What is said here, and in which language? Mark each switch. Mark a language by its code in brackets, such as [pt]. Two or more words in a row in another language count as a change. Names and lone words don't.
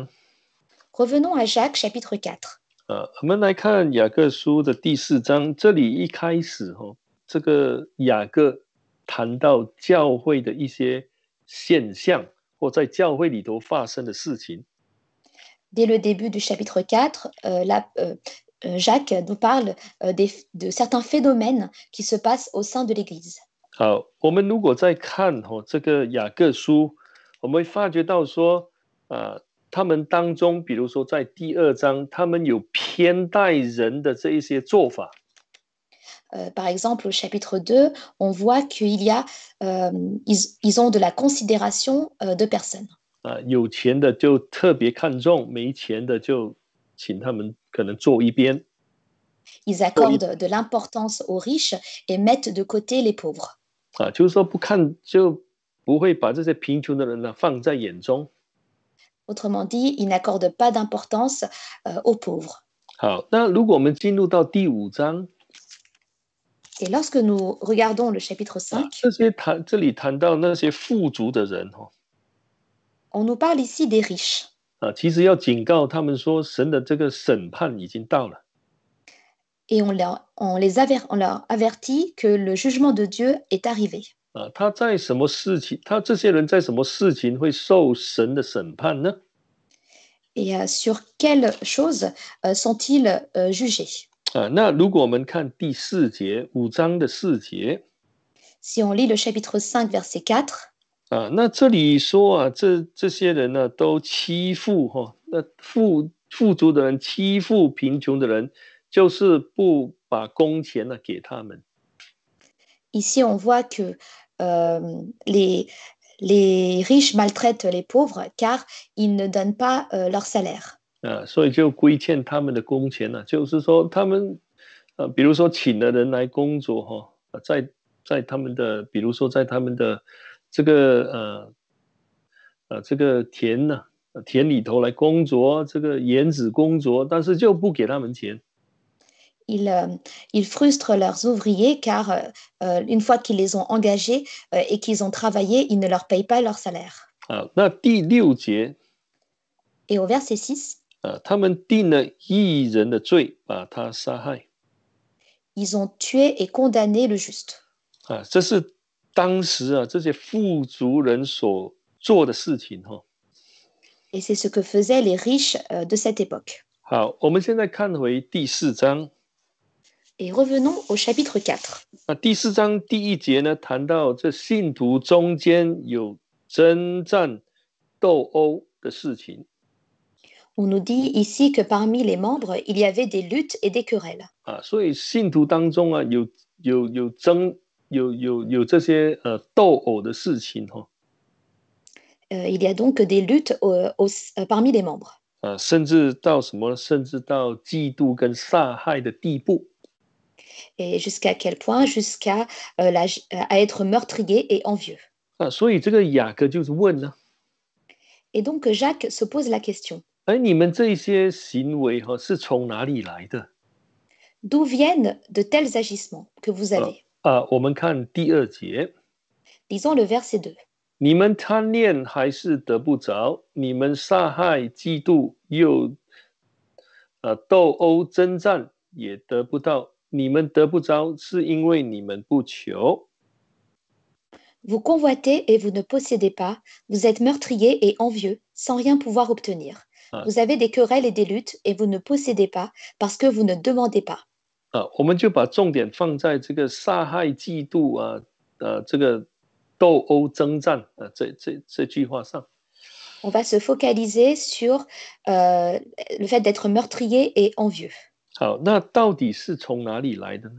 [fr] Revenons à Jacques chapitre 4. [zh] 我们来看雅各书的第4章，这里一开始这个雅各谈到教会的一些现象，或在教会里头发生的事情。 [fr] Dès le début du chapitre 4, Jacques nous parle de certains phénomènes qui se passent au sein de l'Église. [zh] 好，我们如果再看这个雅各书，我们会发觉到说，他们当中，比如说在第2章，他们有偏待人的这一些做法。 [fr] Par exemple, au chapitre 2, on voit qu'il y a, ils ont de la considération de personnes. [zh] 有钱的就特别看重，没钱的就请他们可能坐一边。 [fr] Ils accordent de l'importance aux riches et mettent de côté les pauvres. [zh] 就是说不看就不会把这些贫穷的人呢放在眼中。 [fr] Autrement dit, ils n'accordent pas d'importance aux pauvres. [zh] 好，那如果我们进入到第5章， [fr] Et lorsque nous regardons le chapitre 5, [zh] 这里谈到那些富足的人 [fr] on nous parle ici des riches. [zh] 其实要警告他们说，神的这个审判已经到了。 [fr] Et on leur avertit que le jugement de Dieu est arrivé. [zh] 他在什么事情？他这些人在什么事情会受神的审判呢？ [fr] Et sur quelles choses sont-ils jugés? [zh] 那如果我们看第4节，5章的4节， [fr] Si on lit le chapitre 5, verset 4, [zh] 那这里说这些人呢都欺负那富足的人欺负贫穷的人，就是不把工钱呢给他们。 [fr] ici on voit que les riches maltraitent les pauvres car ils ne donnent pas leur salaire. [zh] 所以就亏欠他们的工钱了。就是说他们比如说请了人来工作在他们的，比如说在他们的这个这个田里头来工作，这个园子工作，但是就不给他们钱。 [fr] Ils frustrent leurs ouvriers car une fois qu'ils les ont engagés et qu'ils ont travaillé, ils ne leur payent pas leur salaire. [zh] 那第6节 [fr] Et au verset 6, [zh] 他们定了义人的罪，把他杀害。 [fr] ils ont tué et condamné le juste. [zh] 这是当时这些富足人所做的事情。 [fr] Et c'est ce que faisaient les riches de cette époque. [zh] 好，我们现在看回第4章。 [fr] Et revenons au chapitre 4. [zh] 第4章第1节呢，谈到这信徒中间有征战斗殴的事情。 [fr] On nous dit ici que parmi les membres, il y avait des luttes et des querelles. [zh] 所以信徒当中有这些斗殴的事情。 [fr] Il y a donc des luttes parmi les membres. [zh] 甚至到什么？甚至到嫉妒跟杀害的地步。 [fr] Et jusqu'à quel point? Jusqu'à à être meurtrier et envieux. [zh] 所以这个雅各就是问呢。 [fr] Et donc Jacques se pose la question. [zh] 你们这些行为是从哪里来的？ [fr] D'où viennent de tels agissements que vous avez? [zh] 我们看第2节。 [fr] Lisons le verset 2. [zh] 你们贪恋还是得不着，你们杀害、嫉妒又斗殴征战也得不到。你们得不着，是因为你们不求。 [fr] Vous convoitez et vous ne possédez pas. Vous êtes meurtrier et envieux, sans rien pouvoir obtenir. Vous avez des querelles et des luttes et vous ne possédez pas parce que vous ne demandez pas. [zh] 我们就把重点放在这个杀害、嫉妒这个斗殴征战这句话上。 [fr] On va se focaliser sur le fait d'être meurtrier et envieux. [zh] 好，那到底是从哪里来的呢？